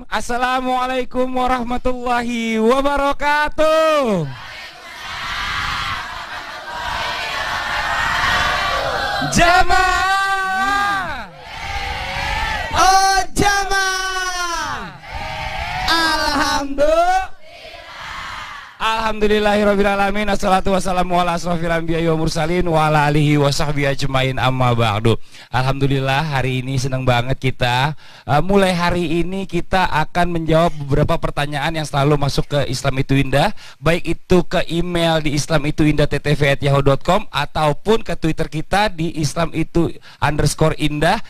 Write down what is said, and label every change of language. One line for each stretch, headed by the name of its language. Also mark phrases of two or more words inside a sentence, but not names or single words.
Arabic: السلام عليكم ورحمة الله وبركاته.
Indonesian: Jamaah. Oh jamaah.
Arabic: الحمد لله رب العالمين. الصلاة والسلام على أشرف الأنبياء والمرسلين وعلى آله وصحبه أجمعين أما بعد.
Indonesian: Alhamdulillah, hari ini senang banget kita mulai hari ini kita akan menjawab beberapa pertanyaan yang selalu masuk ke Islam Itu Indah, baik itu ke email di islamitu-indah@ttv@yahoo.com ataupun ke Twitter kita di @islamitu_indah.